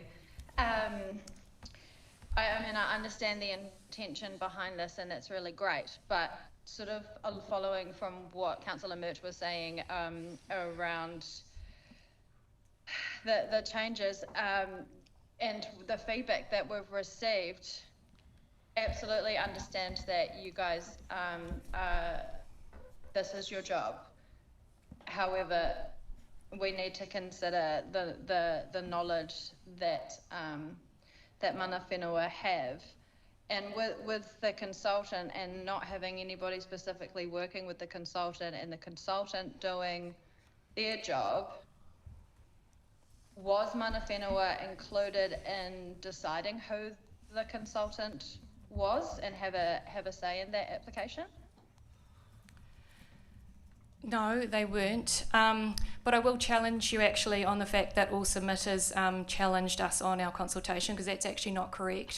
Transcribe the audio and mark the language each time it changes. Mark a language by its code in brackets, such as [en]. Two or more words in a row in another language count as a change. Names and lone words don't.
[en] I mean, I understand the intention behind this, and that's really great, but sort of following from what Councillor Murch was saying around the changes and the feedback that we've received, absolutely understand that you guys, this is your job. However, we need to consider the knowledge that that [mi] mana whenua [en] have, and with the consultant and not having anybody specifically working with the consultant and the consultant doing their job. Was [mi] mana whenua [en] included in deciding who the consultant was and have a say in that application? No, they weren't. But I will challenge you actually on the fact that all submitters challenged us on our consultation, because that's actually not correct.